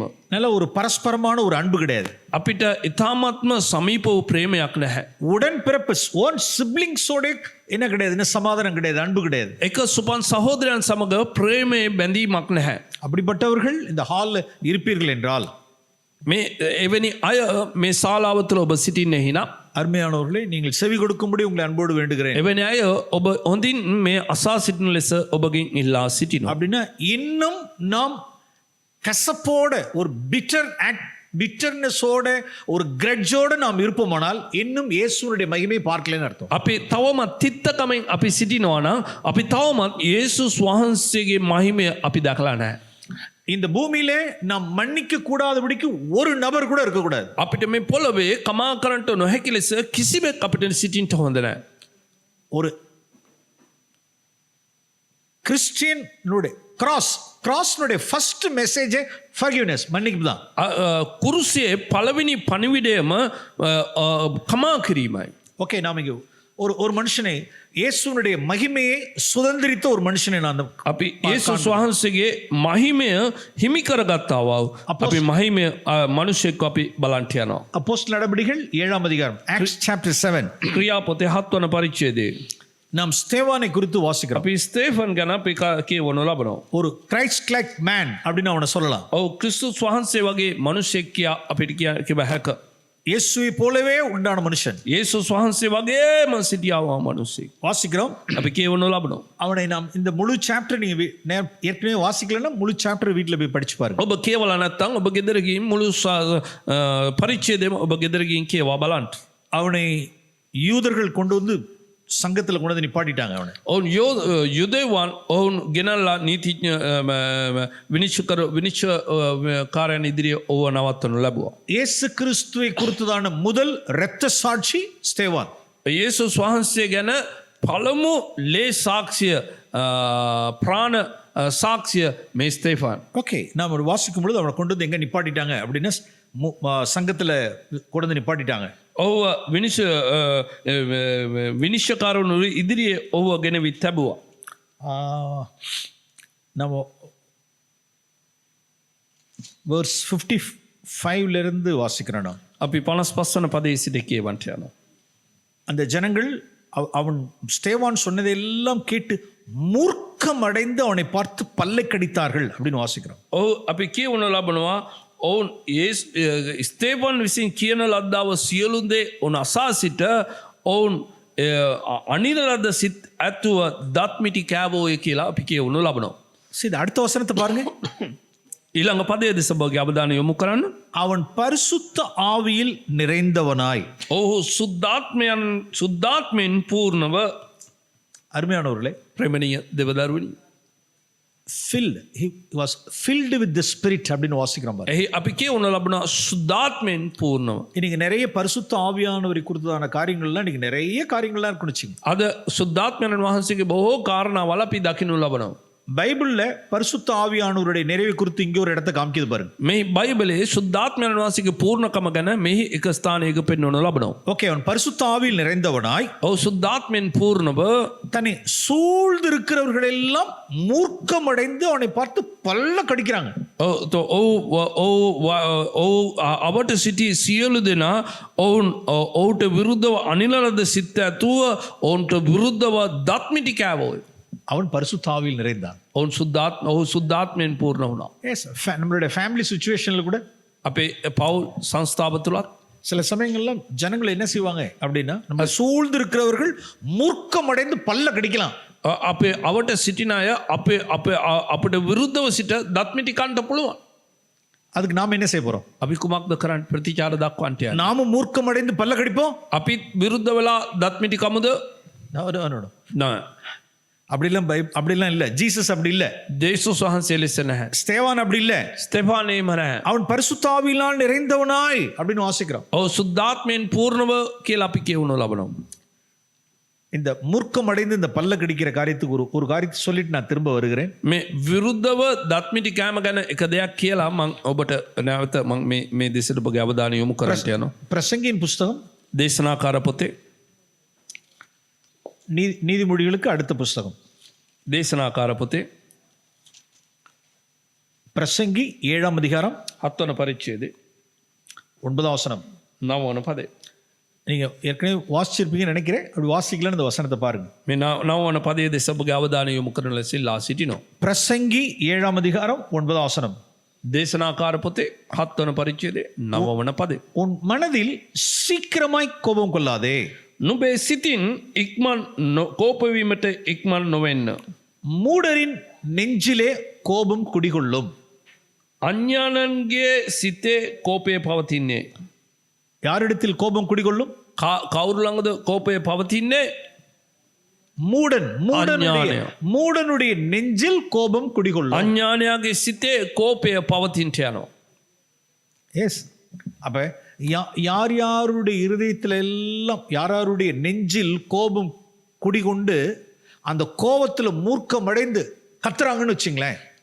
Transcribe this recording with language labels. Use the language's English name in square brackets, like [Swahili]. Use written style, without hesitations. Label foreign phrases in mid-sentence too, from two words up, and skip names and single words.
[Tamil] நல்ல ஒரு பரஸ்பரமான ஒரு அன்பு கிடையாது. [Sinhala] අපිට ඊ타ත්ම සමීප වූ ප්‍රේමයක් නැහැ. [Tamil] உடன் பிறப்பு [English] own siblings [Tamil] என்ன கிடையாது, என்ன சமாதானம் கிடையாது, அன்பு கிடையாது. [Sinhala] එක සුපන් සහෝදරයන් සමග ප්‍රේමයේ බැඳීමක් නැහැ. [Tamil] அப்படிப்பட்டவர்கள் இந்த ஹால்ல இருப்பீர்கள் என்றால் [Sinhala] මේ එවැනි අය මේ ශාලාව තුළ ඔබ සිටින්නේ නම් [Tamil] அருமையானவர்களே, நீங்கள் செவி கொடுக்கும்படி உங்களை அன்போடு வேண்டுகிறேன். [Sinhala] එවැනි අය ඔබ හොඳින් මේ අසා සිටින ලෙස ඔබගෙන් ඉල්ලා සිටිනවා. [Tamil] அப்படின்னா இன்னும் நாம் கசப்போட ஒரு பிட்டர்னஸோட ஒரு கிரட்ஜோட நாம் இருப்போமானால் இன்னும் இயேசுனுடைய மகிமை பார்க்கலன்னு அர்த்தம். [Sinhala] අපි තවමත් තිත්තකමෙන් අපි සිටිනවා නම් අපි තවමත් යේසුස් වහන්සේගේ මහිමය අපි දැකලා නැහැ. [Tamil] இந்த பூமியிலே நாம் மன்னிக்க கூடாதபடிக்கு ஒரு நபர் கூட இருக்க கூடாது. [Sinhala] අපිට මේ පොළවේ කමා කරන්නට නොහැකි ලෙස කිසිවෙක් අපිට සිටින්න හොඳ නැහැ. [Tamil] ஒரு கிறிஸ்டியனுடைய கிராஸ்னுடைய [English] first message forgiveness, [Tamil] மன்னிப்பு தான். [Sinhala] කුරුසියේ පළවෙනි පණිවිඩයම කමා කිරීමයි. [Tamil] ஓகே, நாம் இங்கே ஒரு மனுஷனை, இயேசுனுடைய மகிமையை சுதந்திரித்த ஒரு மனுஷனை நான் [Sinhala] අපි යේසුස් වහන්සේගේ මහිමය හිමි කරගත්තා වූ අපි මහිමය මිනිසෙක් අපි බලන්ට යනවා. [Tamil] அப்போஸ்தலர் நடபடிகள் 7ஆம் அதிகாரம், [English] Acts chapter 7. [Sinhala] ක්‍රියාපොතේ 7 වන පරිච්ඡේදයේ [Tamil] நாம் ஸ்தேவானை குறித்து வாசிக்கிறோம். [Sinhala] අපි ස්තේෆන් ගැන අපි කියවනු ලබනවා. [Tamil] ஒரு [English] Christ like man [Tamil] அப்படின்னு அவனை சொல்லலாம். [Sinhala] ඔව් ක්‍රිස්තුස් වහන්සේ වගේ මිනිසෙක් කියා අපිට කිව හැක. [Tamil] இயேசுவை போலவே உண்டான மனுஷன். [Sinhala] යේසුස් වහන්සේ වගේම සිටියා වූ මිනිසෙක් [Tamil] வாசிக்கிறோம். [Sinhala] අපි කියවනු ලබනවා. [Tamil] அவனை நாம் இந்த முழு சாப்டர் நீங்க ஏற்கனவே வாசிக்கலன்னா முழு சாப்டர் வீட்டில் போய் படிச்சு பாருங்க. [Sinhala] ඔබ කියවලා නැත්නම් ඔබ ගෙදර ගිහින් මුළු පරිච්ඡේදයම ඔබ ගෙදර ගිහින් කියවා බලන්න. [Tamil] அவனை யூதர்கள் கொண்டு வந்து சங்கத்தில் கொண்டு வந்து நிப்பாட்டிட்டாங்க அவனை. [Sinhala] ඔවුන් යුදෙවන් ඔවුන් ගෙනල්ලා නීතිඥ විනිශ්චයකාරයන් ඉදිරියේ ඔවුව නවත්තනු ලැබුවා. [Tamil] இயேசு கிறிஸ்துவை குறித்ததான முதல் இரத்த சாட்சி ஸ்தேவான். [Sinhala] යේසුස් වහන්සේ ගැන පළමු ලේ සාක්ෂිය ප්‍රාණ සාක්ෂිය මේ ස්තේෆාන්. [Tamil] ஓகே, நாம் ஒரு வாசிக்கும் பொழுது அவனை கொண்டு வந்து எங்க நிப்பாட்டிட்டாங்க அப்படின்னா சங்கத்தில் கொண்டு வந்து நிப்பாட்டிட்டாங்க. [Sinhala] ඔහුව විනිශ්චයකාරවරු ඉදිරියේ ඔහුව ගෙනවි තැබුවා. [Tamil] நம்ம verse 55 இருந்து வாசிக்கிறோம். நாம் [Sinhala] අපි 55 වන පදයේ සිට කියවන්ට යනවා. [Tamil] அந்த ஜனங்கள் அவன் ஸ்தேவான் சொன்னதெல்லாம் கேட்டு மூர்க்கம் அடைந்து அவனை பார்த்து பல்லை கடித்தார்கள் அப்படின்னு வாசிக்கிறோம். [Sinhala] ඔහු අපි කියවනු ලබනවා ඔවුන් ස්තේෆන් විසින් කියන ලද්දාව සියලු දේ ඔවුන් අසා සිට ඔවුන් අනිල ලද්ද සිත් ඇතුව දත්මිටි කෑවෝය කියලා අපි කියවනු ලබනවා. [Tamil] சரி, அடுத்த வசனத்தை பாருங்க. [Sinhala] ඊළඟ පදයේ දෙස ඔබගේ අවධානය යොමු කරන්න. [Tamil] அவன் பரிசுத்த ஆவியில் நிறைந்தவனாய். [Sinhala] ඔහු සුද්ධාත්මයෙන් පූර්ණව. [Tamil] அருமையானவர்களே, [Sinhala] ප්‍රේමණීය දෙවදරුවනි, [English] he was filled with the spirit [Tamil] அப்படின்னு வாசிக்கிறோம் பாருங்க. [Sinhala] එහි අපි කියවනු ලබනවා සුද්ධාත්මයෙන් පූර්ණව. [Tamil] இன்னைக்கு நிறைய பரிசுத்த ஆவியானவரை குறித்ததான காரியங்கள்லாம் இன்னைக்கு நிறைய காரியங்கள்லாம் இருக்குன்னு. [Sinhala] අද සුද්ධාත්මයන් වහන්සේගේ බොහෝ කාරණාවල් අපි දකින්නු ලබනවා. [Tamil] பைபிள்ல பரிசுத்த ஆவியானவருடைய நிறைவை குறித்து இங்கே ஒரு இடத்தை காமிக்குது பாருங்க. [Sinhala] මේ බයිබලයේ සුද්ධාත්මයන් වහන්සේගේ පූර්ණකම ගැන මෙහි එක ස්ථානයක පෙන්වනු ලබනවා. [Tamil] ஓகே, அவன் பரிசுத்த ஆவியில் நிறைந்தவனாய். [Sinhala] ඔව් සුද්ධාත්මයෙන් පූර්ණව [Tamil] தன்னை சூழ்ந்து இருக்கிறவர்கள் எல்லாம் மூர்க்கமடைந்து அவனை பார்த்து பல்ல கடிக்கிறாங்க. [Sinhala] අවට සිටි සියලු දෙනා ඔවුන්ට විරුද්ධව අනිල ලද සිත් ඇතුව ඔවුන්ට විරුද්ධව දත්මිටි කෑවෝය. [Tamil] அவன் பரிசுத்த ஆவியில் நிறைந்தான். [Sinhala] ඔවුන් සුද්ධාත්මයෙන් පූර්ණ වුණා. [Tamil] எஸ், நம்மளுடைய [English] family situation [Tamil] கூட [Sinhala] අපේ පවුල් සංස්ථාව තුලත් [Tamil] சில சமயங்கள்ல ஜனங்கள் என்ன செய்வாங்க அப்படின்னா, நம்ம சூழ்ந்து இருக்கிறவர்கள் மூர்க்கமடைந்து பல்ல கடிக்கலாம். [Sinhala] අපේ අවට සිටින අය අපිට විරුද්ධව සිට දත්මිටි කන්න පුළුවන්. [Tamil] அதுக்கு நாம என்ன செய்ய போறோம்? [Sinhala] අපි කුමක්ද කරන්න? ප්‍රතිචාර දක්වන්නට යන්නේ. [Tamil] நாமும் மூர்க்கமடைந்து பல்ல கடிப்போம். [Sinhala] අපි විරුද්ධ වෙලා දත්මිටි කමුද? නෑ. [Tamil] அப்படிலாம் இல்ல. ஜீசஸ் அப்படி இல்ல. [Sinhala] යේසුස් වහන්සේ ලෙස නැහැ. [Tamil] ஸ்தேவான் அப்படி இல்ல. [Sinhala] ස්තෙෆානේම නැහැ. [Tamil] அவன் பரிசுத்த ஆவியினால் நிறைந்தவனாய் அப்படின்னு வாசிக்கிறோம். [Sinhala] ඔව් සුද්ධාත්මයෙන් පූර්ණව කියලා අපි කියවනු ලබනවා. [Tamil] இந்த மூர்க்கம் அடைந்து இந்த பல்ல கடிக்கிற காரியத்துக்கு ஒரு காரியத்தை சொல்லிட்டு நான் திரும்ப வருகிறேன். [Sinhala] මේ විරුද්ධව දත්මිටි කෑම ගැන එක දෙයක් කියලා මම ඔබට නැවත මම මේ දෙසට ඔබගේ අවධානය යොමු කරන්න යනවා. [Tamil] பிரசங்கியின் புஸ்தகம் [Sinhala] දේශනාකාර පොතේ [Tamil] நீதிமொழிகளுக்கு அடுத்த புஸ்தகம் [Sinhala] දේශනාකාර පොතේ [Tamil] பிரசங்கி 7ஆம் அதிகாரம் [Sinhala] 7 වන පරිච්ඡේදයේ [Tamil] 9வது வசனம். [Sinhala] 9 වන පදේ. [Tamil] நீங்க ஏற்கனவே வாசிச்சிருப்பீங்கன்னு நினைக்கிறேன். அப்படி வாசிக்கலன்னு இந்த வசனத்தை பாருங்க. [Sinhala] මේ 9 වන පදයේ දෙස ඔබගේ අවධානය යොමු කරන ලෙස ඉල්ලා සිටිනවා. [Tamil] பிரசங்கி 7ஆம் அதிகாரம் 9வது வசனம். [Sinhala] දේශනාකාර පොතේ 7 වන පරිච්ඡේදයේ 9 වන පදේ. [Tamil] உன் மனதில் சீக்கிரமாய் கோபம் கொள்ளாதே. [Sinhala] නුඹේ සිතින් ඉක්මන් කෝපවීමට ඉක්මන් නොවෙන්න. [Tamil] மூடரின் நெஞ்சிலே கோபம் குடிகொள்ளும். [Sinhala] අඥානන්ගේ සිතේ කෝපය පවතින්නේ. [Tamil] யாரிடத்தில் கோபம் குடிகொள்ளும்? [Sinhala] කවුරු ළඟද කෝපය පවතින්නේ? [Tamil] மூடனுடைய நெஞ்சில் கோபம் குடிகொள்ளும். [Sinhala] අඥානයාගේ සිතේ කෝපය පවතින්ට යනවා. [Tamil] எஸ், அப்ப யார் யாருடைய இருதயத்தில் எல்லாம் யாருடைய நெஞ்சில் கோபம் குடிகொண்டு அந்த கோபத்தில் மூர்க்கம் அடைந்து கத்துறாங்கன்னு வச்சுங்களேன்,